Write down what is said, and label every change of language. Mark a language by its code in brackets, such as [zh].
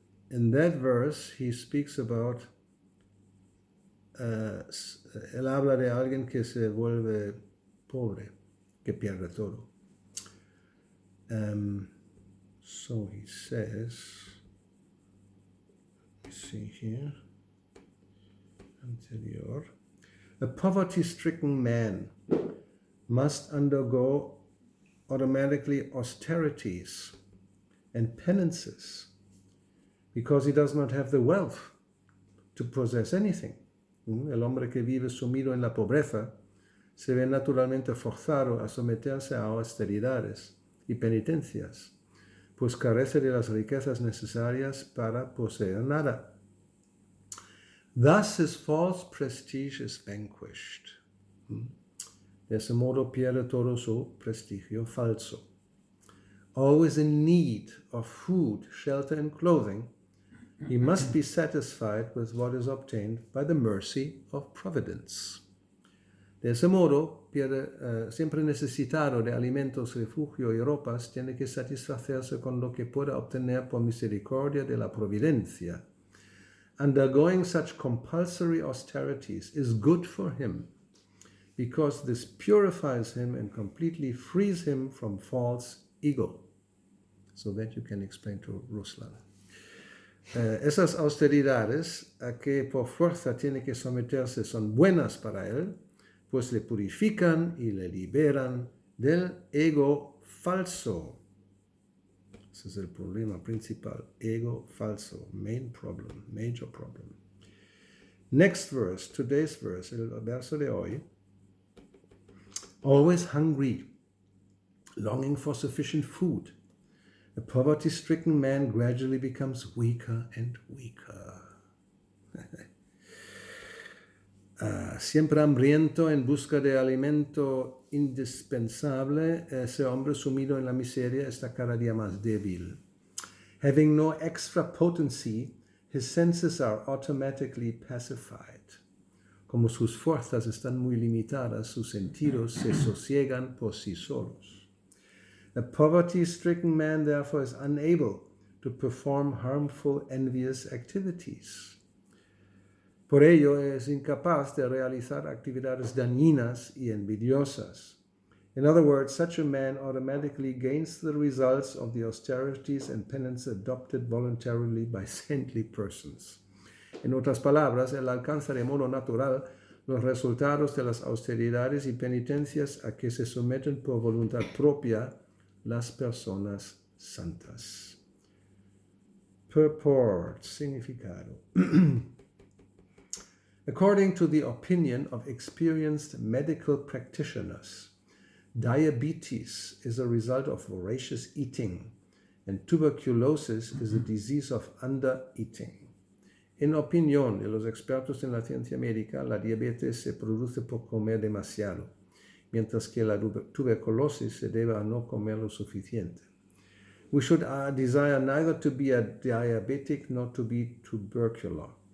[en] In that verse, he speaks about, [es] él habla de alguien que se vuelve pobre, que pierde todo. [en] So he says, let's see here, anterior, a poverty-stricken man must undergo automatically austerities and penances because he does not have the wealth to possess anything. [es] El hombre que vive sumido en la pobreza se ve naturalmente forzado a someterse a austeridades y penitencias, pues carece de las riquezas necesarias para poseer nada. [en] Thus his false prestige is vanquished. [es] De ese modo pierde todo su prestigio falso. [en] Always in need of food, shelter, and clothing, he must be satisfied with what is obtained by the mercy of providence. [es] De ese modo, siempre necesitado de alimentos, refugio y ropas, tiene que satisfacerse con lo que pueda obtener por misericordia de la providencia. [en] Undergoing such compulsory austerities is good for him, because this purifies him and completely frees him from false ego. So that you can explain to Ruslan. [es] Esas austeridades a que por fuerza tiene que someterse son buenas para él, pues le purifican y le liberan del ego falso. Ese es el problema principal, ego falso, [en] major problem. Next verse, today's verse, [es] el verso de hoy. [en] Always hungry, longing for sufficient food, a poverty-stricken man gradually becomes weaker and weaker. [es] Siempre hambriento en busca de alimento indispensable, ese hombre sumido en la miseria está cada día más débil. [en] Having no extra potency his senses are automatically pacified. [es] Como sus fuerzas están muy limitadas, sus sentidos se sosiegan por sí solos. [en] A poverty-stricken man, therefore, is unable to perform harmful, envious activities. [es] Por ello, es incapaz de realizar actividades dañinas y envidiosas. [en] In other words, such a man automatically gains the results of the austerities and penance adopted voluntarily by saintly persons. [es] En otras palabras, él alcanza de modo natural los resultados de las austeridades y penitencias a que se someten por voluntad propia las personas santas. [en] Purport, significado. According to the opinion of experienced medical practitioners, diabetes is a result of voracious eating, and tuberculosis is a disease of undereating. [es] En opinión de los expertos en la ciencia médica, la diabetes se produce por comer demasiado, mientras que la tuberculosis se debe a no comer lo suficiente. [en] We should desire neither to be a diabetic nor to be tubercular.